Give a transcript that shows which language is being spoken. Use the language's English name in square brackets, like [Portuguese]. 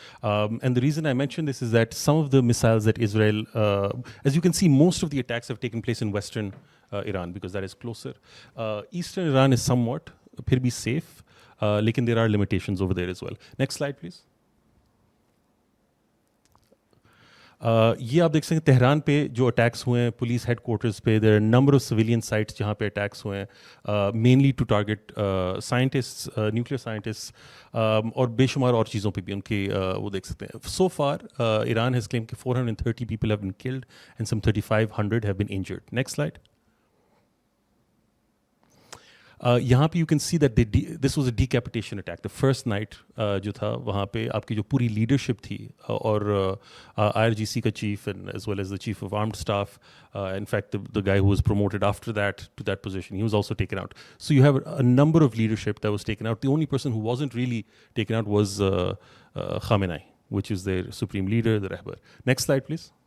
[English] And the reason I mention this is that some of the missiles that Israel, as you can see, most of the attacks have taken place in western Iran because that is closer. Eastern Iran is somewhat [Urdu] phir bhi [English] safe, lekin there are limitations over there as well. Next slide please. [Urdu] یہ آپ دیکھ سکتے ہیں Tehran پہ جو attacks ہوئے ہیں، police head quarters پہ. [English] there are number of civilian sites [Urdu] جہاں پہ اٹیکس ہوئے ہیں، [English] mainly to target scientist, [Urdu] nuclear scientist, اور بے شمار اور چیزوں پہ بھی ان کے وہ دیکھ سکتے ہیں. [English] So far Iran has claim کہ 430 people have been killed and some 3500 have been injured. Next slide. یہاں پہ you can see that this was a decapitation attack. The first night [Urdu] جو تھا وہاں پہ آپ کی جو پوری لیڈرشپ تھی اور IRGC کا chief [English] And as well as the chief of armed staff, in fact the guy who was promoted after that to that position, he was also taken out. So you have a number of leadership that was taken out. The only person who wasn't really taken out was Khamenei, which is their supreme leader, the Rahbar. Next slide please.